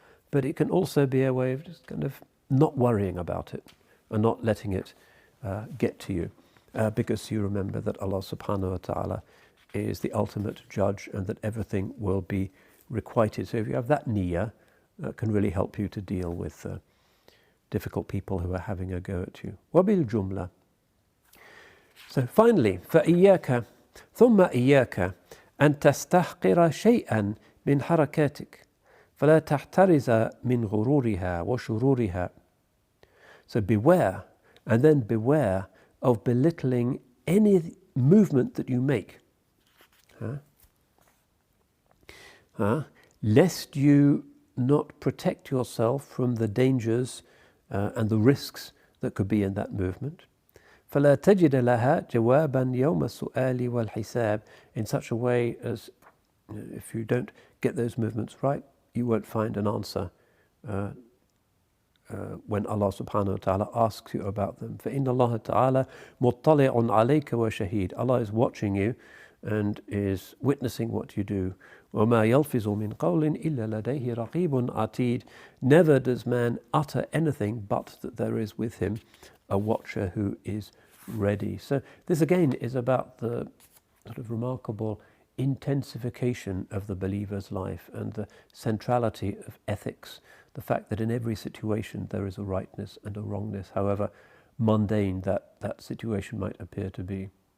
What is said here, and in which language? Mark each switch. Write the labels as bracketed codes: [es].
[en] But it can also be a way of just kind of not worrying about it and not letting it get to you, because you remember that Allah subhanahu wa ta'ala is the ultimate judge and that everything will be requited. So if you have that niyyah, that can really help you to deal with difficult people who are having a go at you. [ar] Wabil jumla. [en] So finally, [ar] فإياك ثم إياك أن تستحقر شيئا من حركاتك فلا تحترز من غرورها وشرورها. [en] So beware, and then beware of belittling any movement that you make, lest you not protect yourself from the dangers and the risks that could be in that movement. [ar] فلا تجد لها جوابا يوم السؤال والحساب, [en] in such a way as if you don't get those movements right, you won't find an answer when Allah subhanahu wa ta'ala asks you about them. [ar] فإن الله تعالى مطلع عليك وشهيد. [en] Allah is watching you and is witnessing what you do. [ar] وما يلفظ من قول إلا لديه رقيب عتيد. [en] Never does man utter anything but that there is with him a watcher who is ready. So this again is about the sort of remarkable intensification of the believer's life and the centrality of ethics, the fact that in every situation there is a rightness and a wrongness, however mundane that situation might appear to be.